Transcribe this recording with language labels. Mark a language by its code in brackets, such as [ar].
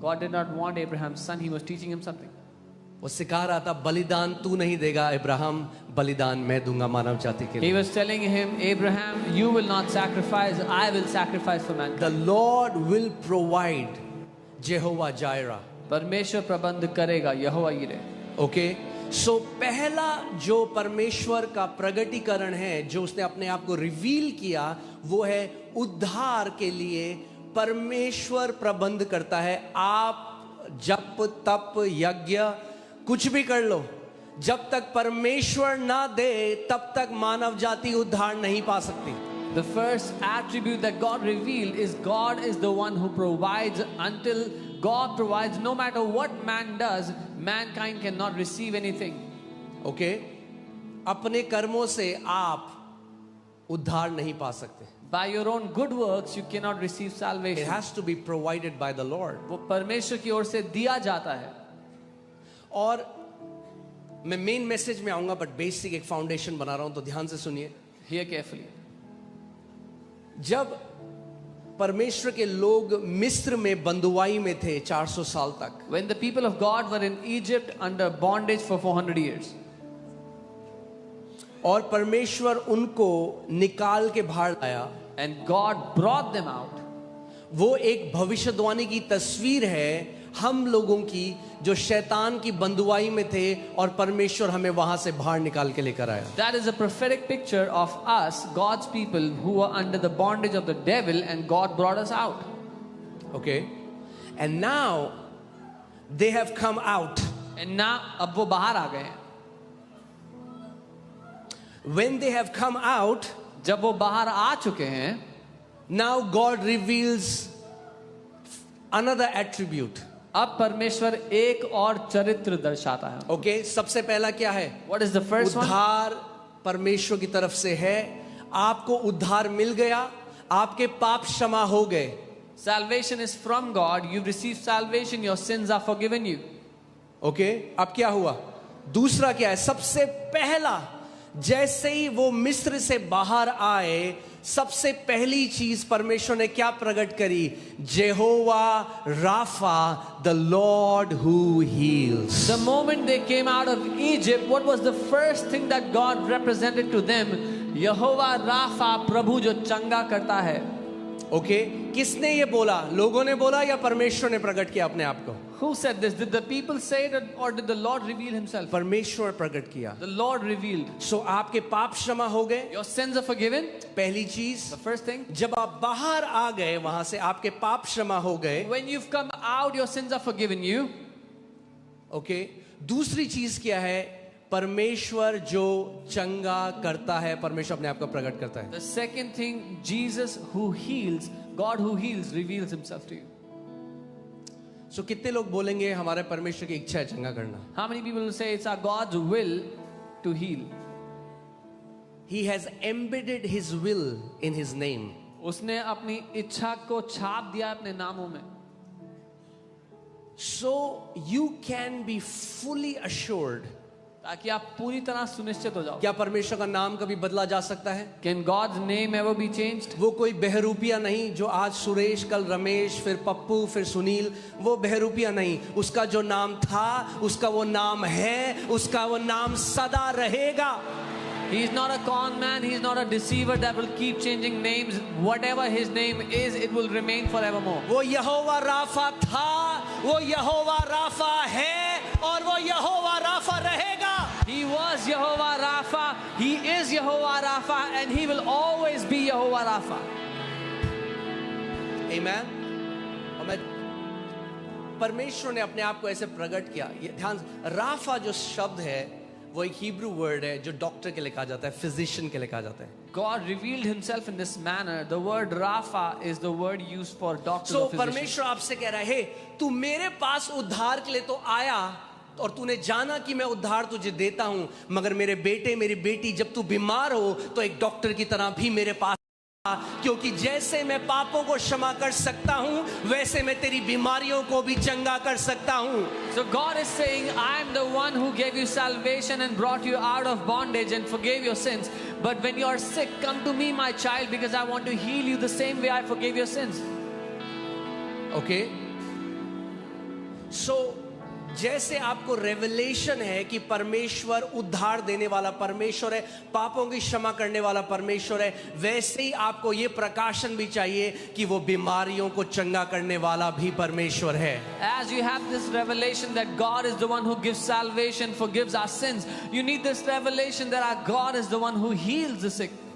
[en] God did not want Abraham's son. He was teaching him something. [hi] वो सिखा रहा था बलिदान तू नहीं देगा इब्राहिम, बलिदान मैं दूंगा मानव जाति के लिए. [en] He was telling him, Abraham, you will not sacrifice, I will sacrifice for mankind. The Lord will provide. Jehovah Jireh. [hi] परमेश्वर प्रबंध करेगा. यहोवा यिरे. ओके, सो पहला जो परमेश्वर का प्रगटीकरण है, जो उसने अपने आप को रिवील किया, वो है उद्धार के लिए परमेश्वर प्रबंध करता है. आप जप तप यज्ञ कुछ भी कर लो, जब तक परमेश्वर ना दे तब तक मानव जाति उद्धार नहीं पा सकती. [en] The first attribute that God revealed is God is the one who provides. Until God provides, no matter what man does, mankind cannot receive anything. [hi] Okay, अपने कर्मों से आप उद्धार नहीं पा सकते. [en] By your own good works, you cannot receive It salvation. has to be provided by the Lord. [hi] वो परमेश्वर की ओर से दिया जाता है. और मैं मेन मैसेज में आऊंगा, बट बेसिक एक फाउंडेशन बना रहा हूं, तो ध्यान से सुनिए. [en] Hear carefully. [hi] जब परमेश्वर के लोग मिस्र में बंदुआई में थे 400 साल तक, [en] When the people of God were in Egypt under bondage for 400 years, [hi] और परमेश्वर उनको निकाल के बाहर लाया, [en] and God brought them out, [hi] वो एक भविष्यवाणी की तस्वीर है हम लोगों की जो शैतान की बंदुआई में थे और परमेश्वर हमें वहां से बाहर निकाल के लेकर आया. [en] that is a prophetic picture of us, God's people, who were under the bondage of the devil, and God brought us out. Okay, and now they have come out. And now [hi] अब वो बाहर आ गए हैं. [en] When they have come out, [hi] जब वो बाहर आ चुके हैं, [en] now God reveals another attribute. [hi] अब परमेश्वर एक और चरित्र दर्शाता है. ओके, सबसे पहला क्या है? [en] What is the first one? [hi] उद्धार परमेश्वर की तरफ से है. आपको उद्धार मिल गया, आपके पाप क्षमा हो गए. [en] Salvation is from God. You've received salvation. Your sins are forgiven you. [hi] Okay, अब क्या हुआ? दूसरा क्या है? सबसे पहला, जैसे ही वो मिस्र से बाहर आए, सबसे पहली चीज परमेश्वर ने क्या प्रकट करी? [en] Jehovah Rapha, the Lord who heals. The moment they came out of Egypt, what was the first thing that God represented to them? [hi] Jehovah Rafa, प्रभु जो चंगा करता है. ओके, किसने ये बोला? लोगों ने बोला या परमेश्वर ने प्रकट किया अपने आप को? [en] Who said this? Did the people say it, or did the Lord reveal himself? [hi] परमेश्वर प्रकट किया. [en] The Lord revealed. [hi] सो आपके पाप क्षमा हो गए. [en] Your sins are forgiven. [hi] पहली चीज. [en] The first thing. [hi] जब आप बाहर आ गए वहां से, आपके पाप क्षमा हो गए. [en] When you've come out, your sins are forgiven you. [hi] Okay, दूसरी चीज क्या है? परमेश्वर जो चंगा करता है, परमेश्वर अपने आप को प्रकट करता है. [en] The second thing, Jesus who heals, God who heals reveals himself to you. [hi] सो कितने लोग बोलेंगे हमारे परमेश्वर की इच्छा है चंगा करना? [en] How many people will say it's our God's will to heal? He has embedded his will in his name. [hi] उसने अपनी इच्छा को छाप दिया अपने नामों में. [en] So you can be fully assured. [hi] ताकि आप पूरी तरह सुनिश्चित हो जाओ. क्या परमेश्वर का नाम कभी बदला जा सकता है? [en] Can God's name ever be changed? [hi] वो कोई बहरूपिया नहीं जो आज सुरेश, कल रमेश, फिर पप्पू, फिर सुनील. वो बहरूपिया नहीं. उसका जो नाम था, उसका वो नाम है, उसका वो नाम सदा रहेगा. [en] He is not a con man. He is not a deceiver that will keep changing names. Whatever his name is, it will remain forevermore. [hi] वो यहोवा राफा था, वो यहोवा राफा है, और वो यहोवा राफा रहेगा. [en] He was Yehovah Rapha. He is Yehovah Rapha, and he will always be Yehovah Rapha. Amen. [hi] और मैं परमेश्वर ने अपने आप को ऐसे प्रकट किया. ये ध्यान, राफा जो शब्द है वो एक हिब्रू वर्ड है जो डॉक्टर के लिए कहा जाता है, फिजिशियन के लिए कहा जाता है. [en] God revealed himself in this manner. The word Rapha is the word used for doctor. So [hi] परमेश्वर आपसे कह रहा है, तू मेरे पास उद्धार के लिए तो आया और तूने जाना कि मैं उद्धार तुझे देता हूं, मगर मेरे बेटे, मेरी बेटी, जब तू बीमार हो तो एक डॉक्टर की तरह भी मेरे पास, क्योंकि जैसे मैं पापों को क्षमा कर सकता हूं वैसे मैं तेरी बीमारियों को भी चंगा कर सकता हूं. [en] So God is saying, I am the one who gave you salvation and brought you out of bondage and forgave your sins. But when you are sick, come to me, my child, because I want to heal you the same way I forgave your sins. Okay? So [hi] जैसे आपको revelation है कि परमेश्वर उद्धार देने वाला परमेश्वर है, पापों की क्षमा करने वाला परमेश्वर है, वैसे ही आपको ये प्रकाशन भी चाहिए कि वो बीमारियों को चंगा करने वाला भी परमेश्वर है. [en] As you have this revelation that God is the one who gives salvation, forgives our sins, you need this revelation that our God is the one who heals the sick.